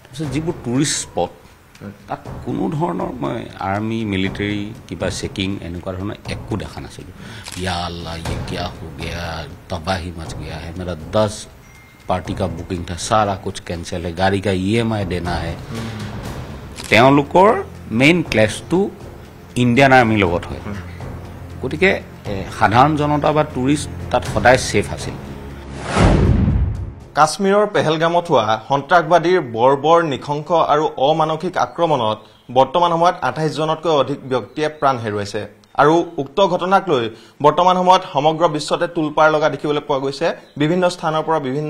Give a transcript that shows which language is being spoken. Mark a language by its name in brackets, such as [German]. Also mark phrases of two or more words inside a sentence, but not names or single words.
[Assamese] যিবোৰ টুৰিষ্ট স্পট তাত কোনো ধৰণৰ মই [English] army military [Assamese] কিবা চেকিং এনেকুৱা ধৰণৰ একো দেখা নাছিলোঁ [Arabic] يا الله [Hindi] ये क्या हो गया तबाही मच गया है मेरा 10 पार्टी का बुकिंग था सारा कुछ कैंसिल है गाड़ी का EMI देना है [Assamese] তেওঁলোকৰ মেইন ক্লেছটো [English] Indian army [Assamese] লগত হয় গতিকে সাধাৰণ জনতা বা টুৰিষ্ট তাত সদায় সেফ আছিল কাশ্মীৰৰ পেহেলগামত হোৱা সন্ত্ৰাসবাদীৰ বৰ্বৰ নিখংস আৰু অমানসিক আক্ৰমণত বৰ্তমান সময়ত 28 জনতকৈ অধিক ব্যক্তিয়ে প্ৰাণ হেৰুৱাইছে আৰু উক্ত ঘটনাক লৈ বৰ্তমান সময়ত সমগ্ৰ বিশ্বতে তুলপাৰ লগা দেখিবলৈ পোৱা গৈছে বিভিন্ন স্থানৰ পৰা বিভিন্ন